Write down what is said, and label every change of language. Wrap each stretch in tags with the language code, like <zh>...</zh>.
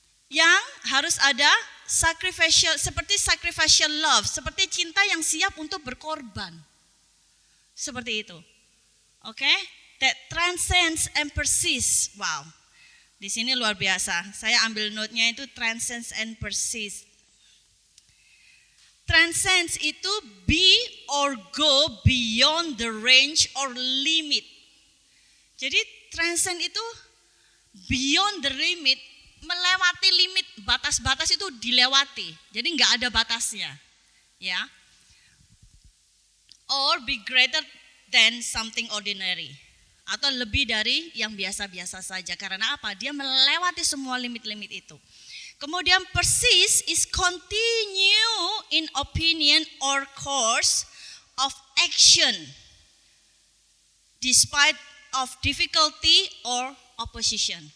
<id>Yang harus ada sacrificial, seperti</id> <en>sacrificial love,</en> <id>seperti cinta yang siap untuk berkorban. Seperti itu. Oke?</id> <en>That transcends and persists.</en> <id>Wow. Di sini luar biasa. Saya ambil note-nya itu</id> <en>transcends and persists. Transcends itu be or go beyond the range or limit. Jadi transcend itu beyond the limit,</en> <id>melewati limit, batas-batas itu dilewati. Jadi nggak ada batasnya. Ya.</id> <en>Or be greater than something ordinary.</en> <id>Atau lebih dari yang biasa-biasa saja. Karena apa? Dia melewati semua limit-limit itu.</id> <en>Kemudian persist is continue in opinion or course of action despite of difficulty or opposition.</en>